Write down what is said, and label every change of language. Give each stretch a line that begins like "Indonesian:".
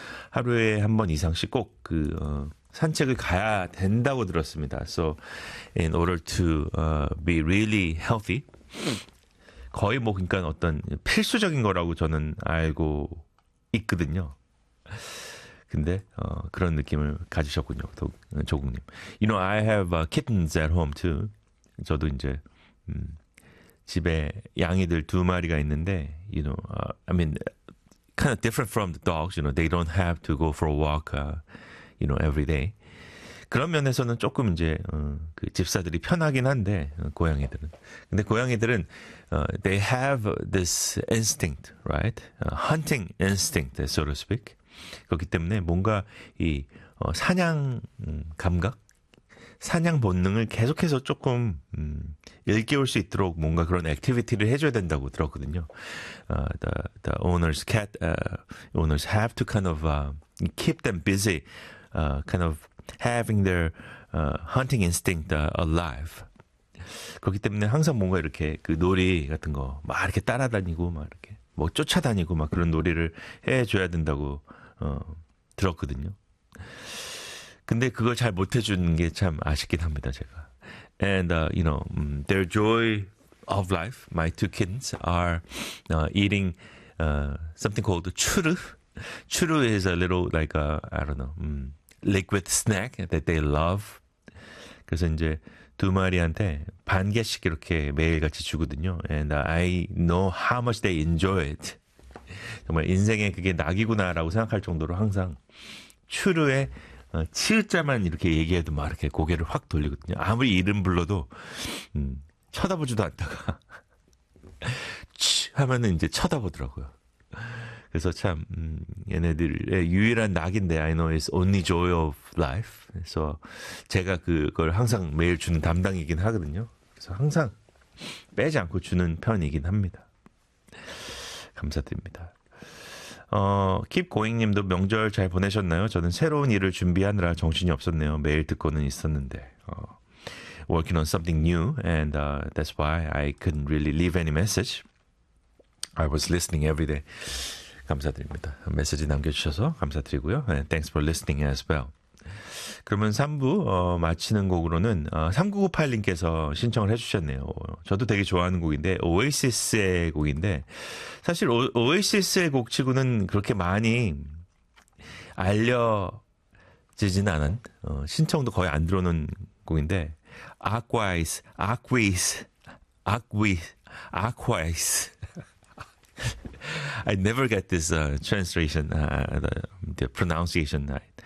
Korean: 하루에 한번 이상씩 꼭그 산책을 가야 된다고 들었습니다.
English: So in order to be really healthy,
Korean: 거의 뭐 그러니까 어떤 필수적인 거라고 저는 알고 있거든요. 근데 그런 느낌을 가지셨군요, 조국님.
English: You know, I have kittens at home too.
Korean: 저도 이제 집에 양이들 두 마리가 있는데,
English: you know, I mean, kind of different from the dogs. You know, they don't have to go for a walk, you know, every day.
Korean: 그런 면에서는 조금 이제 그 집사들이 편하긴 한데 고양이들은. 근데 고양이들은
English: they have this instinct, right? Hunting instinct, so to speak.
Korean: 그렇기 때문에 뭔가 이 사냥 감각, 사냥 본능을 계속해서 조금 일깨울 수 있도록 뭔가 그런 액티비티를 해줘야 된다고 들었거든요.
English: The owners cat owners have to kind of keep them busy, kind of having their hunting instinct alive.
Korean: 그렇기 때문에 항상 뭔가 이렇게 그 놀이 같은 거막 이렇게 따라다니고 막 이렇게 뭐 쫓아다니고 막 그런 놀이를 해줘야 된다고 들었거든요. 근데 그걸 잘 못해주는 게참 아쉽긴 합니다, 제가.
English: And you know, their joy of life, my two kittens are eating something called churu. Churu is a little like a, I don't know, liquid snack that they love.
Korean: 그래서 이제 두 마리한테 반 개씩 이렇게 매일같이 주거든요.
English: And I know how much they enjoy it.
Korean: 정말 인생에 그게 낙이구나라고 생각할 정도로 항상 추루에 치읓자만 이렇게 얘기해도 막 이렇게 고개를 확 돌리거든요. 아무리 이름 불러도 쳐다보지도 않다가 치 하면은 이제 쳐다보더라고요. 그래서 참 얘네들의 유일한 낙인데
English: I know it's only joy of life.
Korean: 그래서 제가 그걸 항상 매일 주는 담당이긴 하거든요. 그래서 항상 빼지 않고 주는 편이긴 합니다. 감사드립니다. 킵고잉님도 명절 잘 보내셨나요? 저는 새로운 일을 준비하느라 정신이 없었네요. 매일 듣고는 있었는데.
English: Working on something new, and that's why I couldn't really leave any message. I was listening every day.
Korean: 감사드립니다. 메시지 남겨주셔서 감사드리고요.
English: And thanks for listening as well.
Korean: 그러면 3부 마치는 곡으로는 3998님께서 신청을 해주셨네요. 저도 되게 좋아하는 곡인데 오에시스의 곡인데 사실 오에시스의 곡 치고는 그렇게 많이 알려지진 않은 신청도 거의 안 들어오는 곡인데 아쿠아이스 아쿠이스 아쿠이 아쿠아이스
English: I never get this translation, the pronunciation right.